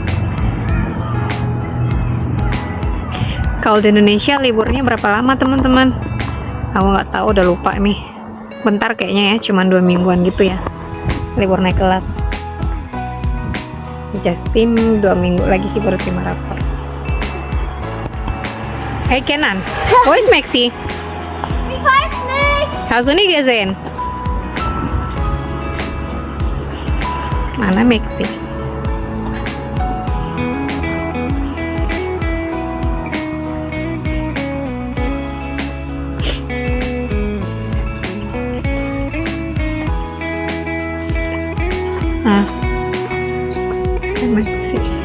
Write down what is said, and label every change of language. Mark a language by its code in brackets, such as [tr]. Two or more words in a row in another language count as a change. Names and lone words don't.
[id] Kalau di Indonesia liburnya berapa lama teman-teman? Aku nggak tahu, udah lupa nih. Bentar kayaknya ya, cuman 2 mingguan gitu ya. Libur naik kelas. Justin 2 minggu lagi sih baru terima rapor. [de] Hey Kenan, wo ist Maxi? Ich weiß nicht. Hast du nie gesehen? [id] Mana Maxi? Ah, Maxi.